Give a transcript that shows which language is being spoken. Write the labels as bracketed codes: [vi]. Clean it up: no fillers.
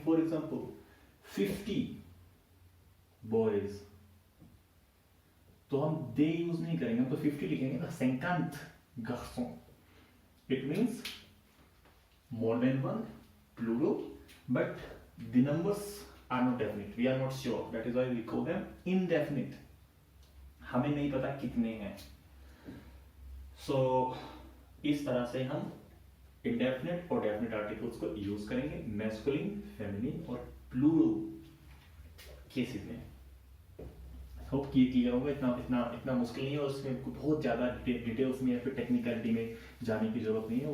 [hi] For example 50 boys, तो हम दे use नहीं करेंगे, हम तो 50 लिखेंगे ना. [en] 50 garçons. It means more than one, plural, but the numbers are not definite. We are not sure. That is why we call them indefinite. [hi] हमें नहीं पता कितने हैं. So इस तरह से हम indefinite और definite articles को यूज करेंगे masculine, feminine और plural केसेस में. होप कि ये क्लियर होगा. इतना मुश्किल नहीं है और उसमें बहुत ज़्यादा डिटेल्स में या फिर टेक्निकलिटी में जाने की जरूरत नहीं है.